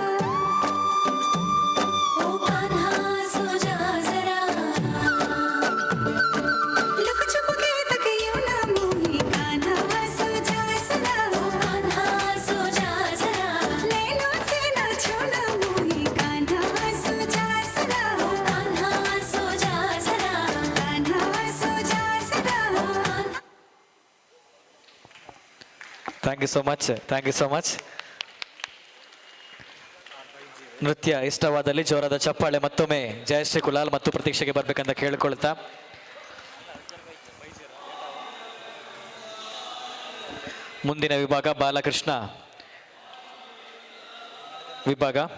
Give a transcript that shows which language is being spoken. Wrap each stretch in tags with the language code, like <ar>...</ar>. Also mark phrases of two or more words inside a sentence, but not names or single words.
<hi>ओ कान्हा सो जा जरा, लुक छुप के तक यूं ना मोही, कान्हा सो जा सदा, ओ कान्हा सो जा जरा, नैनों से ना छूना मोही, कान्हा सो जा सदा, ओ कान्हा सो जा जरा, कान्हा सो जा सदा, ओ कान्हा।</hi> <en>Thank you so much.</en> <kn>ನೃತ್ಯ ಇಷ್ಟವಾದಲ್ಲಿ ಜೋರಾದ ಚಪ್ಪಾಳೆ ಮತ್ತೊಮ್ಮೆ ಜಯಶ್ರೀ ಕುಲಾಲ್ ಮತ್ತು ಪ್ರತೀಕ್ಷೆಗೆ ಬರ್ಬೇಕಂತ ಕೇಳಿಕೊಳ್ತಾ ಮುಂದಿನ ವಿಭಾಗ ಬಾಲಕೃಷ್ಣ ವಿಭಾಗ.</kn>